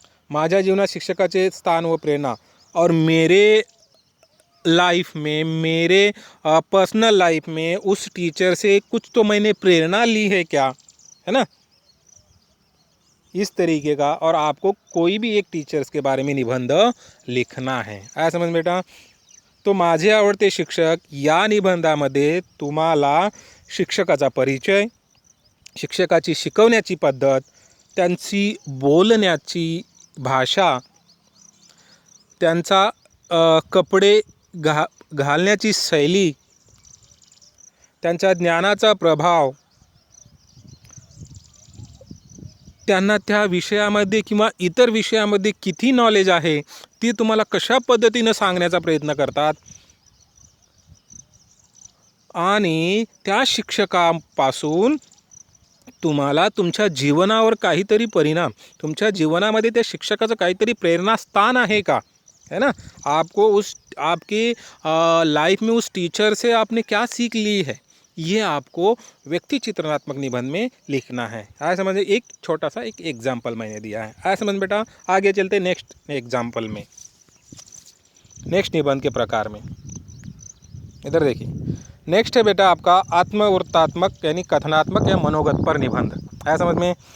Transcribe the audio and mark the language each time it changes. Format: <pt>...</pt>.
<mr>माझ्या जीवनात शिक्षकाचे स्थान व प्रेरणा,</mr> <hi>और मेरे लाइफ में, मेरे पर्सनल लाइफ में उस टीचर से कुछ तो मैंने प्रेरणा ली है क्या, है ना, इस तरीके का। और आपको कोई भी एक टीचर्स के बारे में निबंध लिखना है। आया समझ बेटा?</hi> <mr>तो माझे आवडते शिक्षक या निबंधामध्ये तुम्हाला शिक्षकाचा परिचय, शिक्षकाची शिकवण्याची पद्धत, त्यांची बोलण्याची भाषा, त्यांचा कपडे घालण्याची शैली, त्यांच्या ज्ञानाचा प्रभाव, त्यांना त्या विषयामध्ये किंवा इतर विषयामध्ये किती नॉलेज आहे ते तुम्हाला कशा पद्धतीने सांगण्याचा प्रयत्न करतात, आणि त्या शिक्षकांपासून तुम्हाला तुमच्या जीवनावर काहीतरी परिणाम, तुमच्या जीवनामध्ये त्या शिक्षकाचं काहीतरी प्रेरणास्थान आहे का,</mr> <hi>है ना, आपको उस आपके लाइफ में उस टीचर से आपने क्या सीख ली है, ये आपको व्यक्ति चित्रणात्मक निबंध में लिखना है। आया समझ? एक छोटा सा एक एग्जाम्पल मैंने दिया है। आया समझ बेटा? आगे चलते नेक्स्ट एग्जाम्पल में, नेक्स्ट निबंध के प्रकार में। इधर देखिए, नेक्स्ट है बेटा आपका आत्मवृत्तात्मक यानी कथनात्मक या मनोगत पर निबंध। आया समझ में?</hi>